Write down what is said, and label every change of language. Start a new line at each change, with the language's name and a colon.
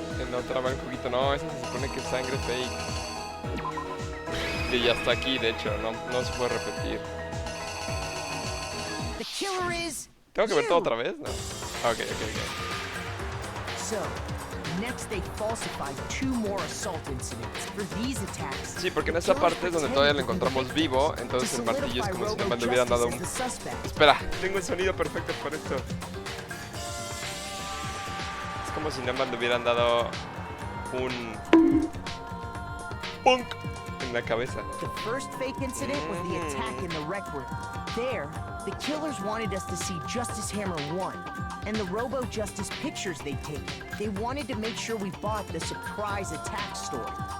Spanish: No traba el juguito, no, esa se supone que es sangre fake. Y ya está aquí, de hecho, no se puede repetir.
English: The killer is
Spanish: ¿Tengo que ver todo otra vez? No. Ok.
English: So, next they falsified 2 more assault incidents. For these attacks,
Spanish: Sí, porque en esa parte es donde todavía lo encontramos vivo, entonces el martillo es como si nada más le hubieran dado un... Espera, tengo el sonido perfecto por esto. Es como si nada más le hubieran dado un... ¡punk! En la cabeza.
English: The first fake incident was the attack in the rec room. There, the killers wanted us to see Justice Hammer 1 and the Robo-Justice pictures they'd taken. They wanted to make sure we bought the surprise attack story.